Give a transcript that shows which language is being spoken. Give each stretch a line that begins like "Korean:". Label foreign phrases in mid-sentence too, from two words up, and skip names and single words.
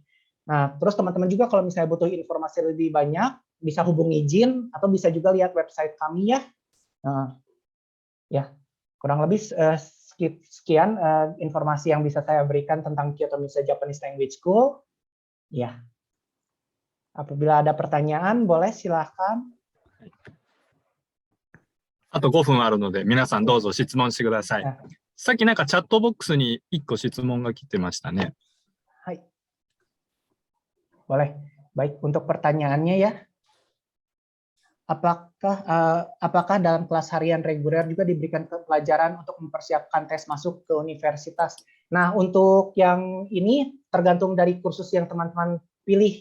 Indonesian: Nah, terus teman-teman juga kalau misalnya butuh informasi lebih banyak, bisa hubungi Jin atau bisa juga lihat website kami ya. Nah, ya, kurang lebih sekian informasi yang bisa saya berikan tentang Kyoto Minsai Japanese Language School. Ya, apabila ada pertanyaan, boleh silahkan.
Japanese: あと5分あるので、皆さんどうぞ質問してください。さっきなんかチャットボックスに1個質問が来てましたね。
Indonesian: はい。Boleh. Baik, untuk pertanyaannya ya. Apakah dalam kelas harian reguler juga diberikan pelajaran untuk mempersiapkan tes masuk ke universitas? Nah, untuk yang ini tergantung dari kursus yang teman-teman pilih.